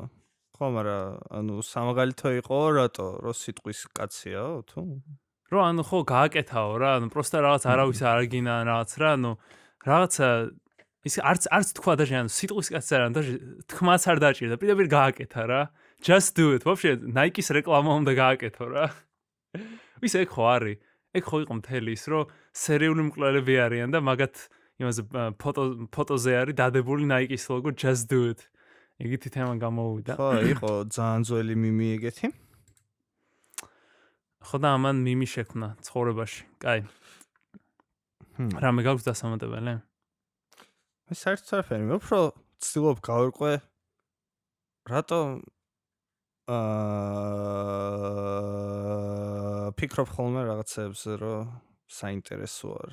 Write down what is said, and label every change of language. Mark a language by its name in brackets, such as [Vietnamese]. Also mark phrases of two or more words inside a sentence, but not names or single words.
[Georgian] ხო, მაგრამ ანუ სამაგალითო იყო რატო? რო სიტყვის კაციაო თუ? რო ანუ ხო გააკეთაო რა, ანუ პროსტა რაღაც არავის არ აგინა რაღაც რა, ანუ რაღაცა ის არც თქვა და ანუ სიტყვის კაცი არ და თქმაც არ დაჭირდა, პირდაპირ გააკეთა რა. [English] Just do it. [Georgian] ვაფშე Nike-ის რეკლამა უნდა გააკეთო რა. ვის ეგ ხო არის? ეგ ხო იყო მთელი ის, რომ სერიული მკვლელები არიან და მაგათ იმაზე ფოტოზე არის დადებული Nike-ის ლოგო [English] Just do it. [Georgian] ეგეთი თემა გამოვიდა. ხო, იყო ძალიან ძველი მიმი ეგეთი. ხო და ამან მიმი შექმნა ცხოვრებაში. კაი. რამე გაქვს დასამატებელი? მე საერთოდ არაფერი, მე უფრო ცდილობ გავერკვე რატო ფიქრობ ხოლმე რაღაცებზე, რომ საინტერესო არის.